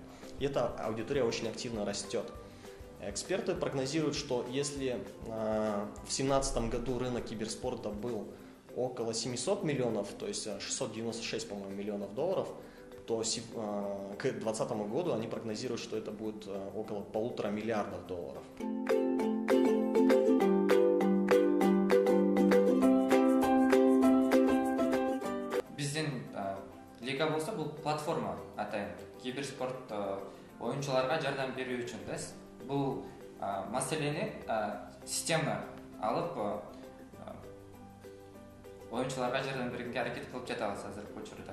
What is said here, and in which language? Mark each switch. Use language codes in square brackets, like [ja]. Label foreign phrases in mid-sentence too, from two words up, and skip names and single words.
[ru] И эта аудитория очень активно растет. Эксперты прогнозируют, что если в 2017 году рынок киберспорта был около 700 миллионов, то есть 696, по-моему, миллионов долларов, то к 2020 году они прогнозируют, что это будет около 1,5 миллиарда долларов. [ky] Биздин лига болсо бул платформа атайын киберспорт оюнчуларга жардам берүү үчүн да. Бул маселени система алып оюнчуларга жардам бергенге аракет кылып жатабыз азыркы учурда.